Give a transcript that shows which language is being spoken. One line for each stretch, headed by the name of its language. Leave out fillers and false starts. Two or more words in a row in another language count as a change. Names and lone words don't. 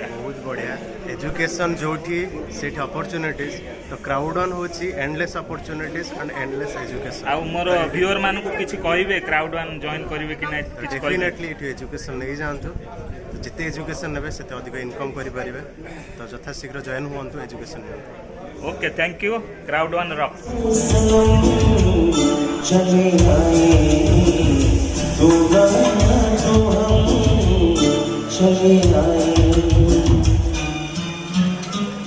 Odia: ବହୁତ ବଢ଼ିଆ ଏଜୁକେସନ୍ ଯୋଉଠି ସେଇଠି ଅପରଚ୍ୟୁନିଟିଜ୍ ତ କ୍ରାଉଡ୍ ୱାନ୍ ହେଉଛି
English: endless opportunities and endless education
Odia: ଆଉ ମୋର ଭିଉଅର୍ ମାନଙ୍କୁ କିଛି କହିବେ କ୍ରାଉଡ୍ ୱାନ୍ ଜଏନ୍ କରିବେ କି ନାହିଁ ଡେଫିନେଟଲି ଏଠି ଏଜୁକେସନ୍ ନେଇଯାଆନ୍ତୁ ଯେତେ ଏଜୁକେସନ୍ ନେବେ ସେତେ ଅଧିକ ଇନକମ୍ କରିପାରିବେ ତ ଯଥାଶୀଘ୍ର ଜଏନ୍ ହୁଅନ୍ତୁ ଏଜୁକେସନ୍ ନିଅନ୍ତୁ
English: OK thank you Crowd One rock
Hindi: चले आए तो हम चले आए